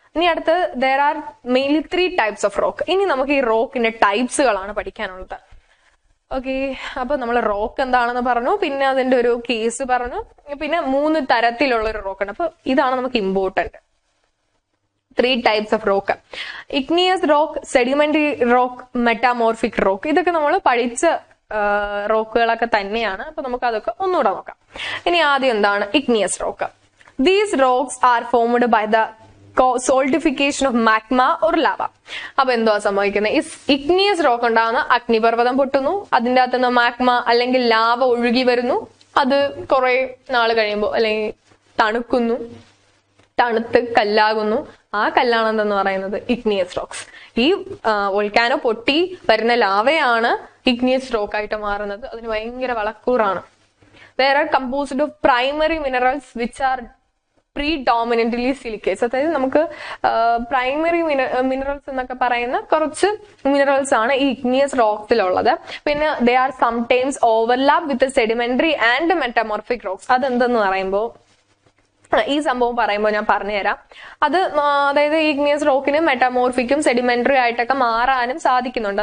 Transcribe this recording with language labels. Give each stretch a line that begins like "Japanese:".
Malayalam: ഇനി അടുത്ത്
English: there are mainly 3 types of rock.
Malayalam: ഇനി നമുക്ക് ഈ റോക്കിന്റെ ടൈപ്സുകളാണ് പഠിക്കാനുള്ളത്. ഓക്കെ, അപ്പൊ നമ്മൾ റോക്ക് എന്താണെന്ന് പറഞ്ഞു, പിന്നെ അതിന്റെ ഒരു കേസ് പറഞ്ഞു, പിന്നെ 3 തരത്തിലുള്ള ഒരു റോക്ക് ഉണ്ട്. അപ്പൊ ഇതാണ് നമുക്ക് important.
English: 3 types of rock: igneous rock, sedimentary rock, metamorphic rock.
Malayalam: ഇതൊക്കെ നമ്മൾ പഠിച്ച റോക്കുകളൊക്കെ തന്നെയാണ്. അപ്പൊ നമുക്ക് അതൊക്കെ ഒന്നുകൂടെ നോക്കാം. ഇനി ആദ്യം എന്താണ് igneous rock?
English: These rocks are formed by the solidification of magma or lava.
Malayalam: അപ്പൊ എന്തുവാ സംഭവിക്കുന്നത്? ഈ ഇഗ്നിയസ് റോക്ക് ഉണ്ടാകുന്ന അഗ്നിപർവ്വതം പൊട്ടുന്നു, അതിൻ്റെ അകത്തുനിന്ന് മാഗ്മ അല്ലെങ്കിൽ ലാവ ഒഴുകി വരുന്നു, അത് കുറെ നാള് കഴിയുമ്പോൾ അല്ലെങ്കിൽ തണുക്കുന്നു, തണുത്ത് കല്ലാകുന്നു. ആ കല്ലാണെന്തെന്ന് പറയുന്നത് ഇഗ്നിയസ് റോക്സ്. ഈ വോൾക്കാനോ പൊട്ടി വരുന്ന ലാവയാണ് ഇഗ്നിയസ് റോക്ക് ആയിട്ട് മാറുന്നത്. അതിന് ഭയങ്കര വളക്കൂറാണ്.
English: They are composed of primary minerals which are predominantly silicates.
Malayalam: അതായത് നമുക്ക് പ്രൈമറി മിനറൽസ് എന്നൊക്കെ പറയുന്ന കുറച്ച് മിനറൽസ് ആണ് ഈ ഇഗ്നിയസ് റോക്സിലുള്ളത്.
English: പിന്നെ they are sometimes overlap with sedimentary and metamorphic rocks.
Malayalam: അതെന്തെന്ന് പറയുമ്പോൾ ഈ സംഭവം പറയുമ്പോൾ ഞാൻ പറഞ്ഞുതരാം. അതായത് ഇഗ്നിയസ് റോക്കിന് മെറ്റമോർഫിക്കും സെഡിമെന്ററി ആയിട്ടൊക്കെ മാറാനും സാധിക്കുന്നുണ്ട്.